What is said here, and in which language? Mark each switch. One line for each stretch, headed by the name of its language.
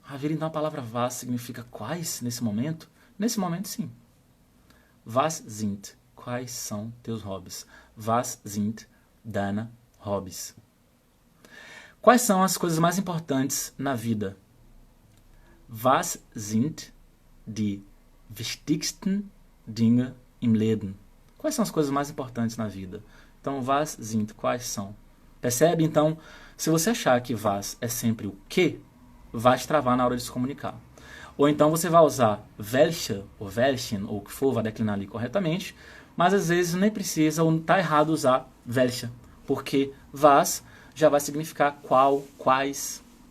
Portuguese: Então a palavra was significa quais nesse momento? Nesse momento, sim.
German: Was sind?
Portuguese: Quais são teus hobbies?
German: Was sind deine Hobbys?
Portuguese: Quais são as coisas mais importantes na vida?
German: Was sind die wichtigsten Dinge im Leben?
Portuguese: Quais são as coisas mais importantes na vida? Então,
German: was sind?
Portuguese: Quais são? Percebe? Então, se você achar que was é sempre o que, vai te travar na hora de se comunicar. Ou então você vai usar welche, ou welchen, ou o que for, vai declinar ali corretamente, mas às vezes nem precisa, ou tá errado usar welche, porque was já vai significar qual, quais.